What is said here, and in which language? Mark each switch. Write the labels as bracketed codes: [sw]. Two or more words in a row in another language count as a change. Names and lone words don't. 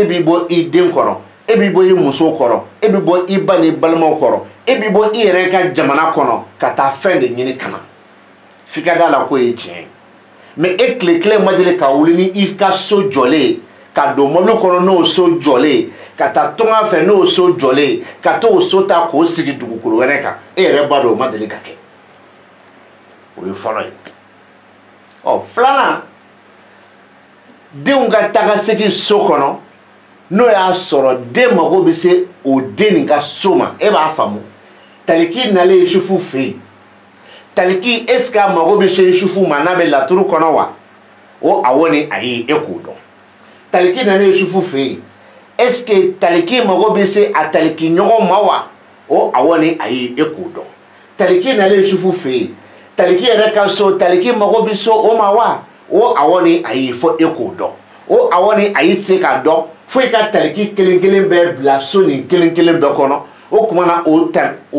[bm] b'i bɔ i den kɔrɔ e b'i bɔ i muso kɔrɔ e b'i bɔ i ba ni balimaw kɔrɔ e b'i bɔ i yɛrɛ ka jamana kɔnɔ ka taa fɛn de ɲini ka na f'i ka d'a la k'o ye tiɲɛ ye mais e tile ma deli ka wuli ni i ka so jɔlen ka don mɔbili kɔnɔ n'o so jɔlen ka taa tunga fɛ n'o so jɔlen ka t'o so ta k'o sigi dugukolo wɛrɛ kan e yɛrɛ b'a dɔn o ma deli ka kɛ. O ye fɔlɔ ye. ɔ filanan denw ka taga segin so kɔnɔ n'o y'a sɔrɔ den mago bɛ se o den nin ka so ma e b'a faamu taliki nalen Yusufu fɛ yen taliki [fr] est ce que [bm] a mago bɛ se Yusufu ma n'a bɛ laturu kɔnɔ wa o awɔ ni ayi e k'o dɔn taliki nalen Yusufu fɛ yen [fr] est ce que [bm] taliki mago bɛ se a taliki ɲɔgɔn ma wa o awɔ ni ayi e k'o dɔn taliki nalen Yusufu fɛ yen taliki yɛrɛ ka so taliki mago bɛ so o ma wa o awɔ ni ayi fo e k'o dɔn o awɔ ni ayi tɛ se k'a dɔn fo i ka taliki kelen kelen bɛɛ bila so nin kelen kelen bɛɛ kɔnɔ o tuma na o